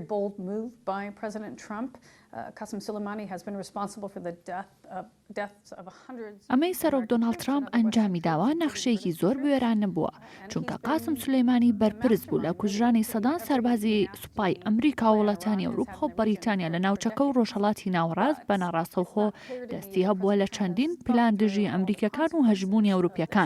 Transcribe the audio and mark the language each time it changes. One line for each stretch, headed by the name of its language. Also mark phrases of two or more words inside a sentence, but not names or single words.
English: bold move by President Trump. Qasem Soleimani has been responsible for the deaths of hundreds.
Central Kurdish: ئەمەی سەرۆک دۆناڵد ترامپ ئەنجامی داوە نەخشەیەکی زۆر بوێرانە بووە چونکە قاسم سولەیمانی بەرپرس بوو لە کوژرانی سەدان سەربازی سوپای ئەمریکا و وڵاتانی ئەوروپا و بەریتانیا لە ناوچەکە و ڕۆژهەڵاتی ناوەڕاست بە ناڕاستەوخۆ دەستی هەبووە لە چەندین پلان دژی ئەمریکەکان و هەژمونی ئەوروپیەکان.